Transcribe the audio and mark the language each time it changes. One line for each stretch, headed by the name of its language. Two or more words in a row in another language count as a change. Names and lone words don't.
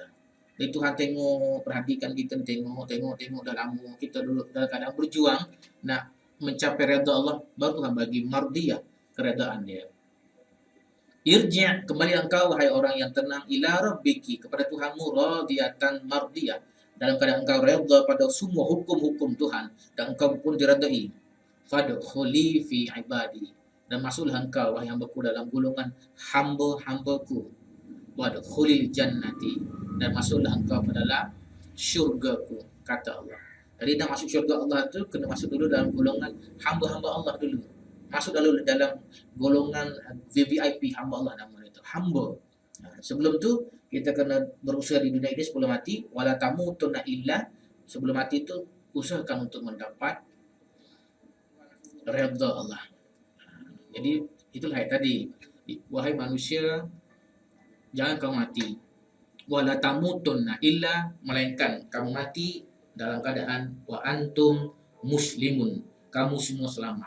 Malay: Jadi Tuhan tengok, perhatikan kita, tengok dah lama kita duduk dalam keadaan berjuang nak mencapai redha Allah, baru Tuhan bagi mardiyah, keredaan dia. Irji', kembali engkau wahai orang yang tenang,
Arabic: إلى ربك,
Malay: kepada Tuhanmu,
Arabic: راضية مرضية,
Malay: dalam keadaan engkau redha pada semua hukum-hukum Tuhan dan engkau pun diredai.
Arabic: فادخلي في عبادي,
Malay: dan masuklah engkau wahai hamba-Ku dalam golongan hamba-hamba-Ku.
Arabic: وادخلي جنتي,
Malay: dan masuklah engkau ke dalam syurga-Ku, kata Allah. Jadi nak masuk syurga Allah tu kena masuk dulu dalam golongan hamba-hamba Allah dulu. Masuk dulu dalam golongan VVIP, hamba Allah nama itu, hamba. Sebelum tu kita kena berusaha di dunia ini sebelum mati,
Arabic: ولا تموتن إلا,
Malay: sebelum mati itu usahakan untuk mendapat redha Allah. Jadi itulah ayat tadi, wahai manusia, jangan kamu mati,
Arabic: ولا تموتن إلا,
Malay: melainkan kamu mati dalam keadaan
Arabic: وأنتم مسلمون,
Malay: kamu semua selamat.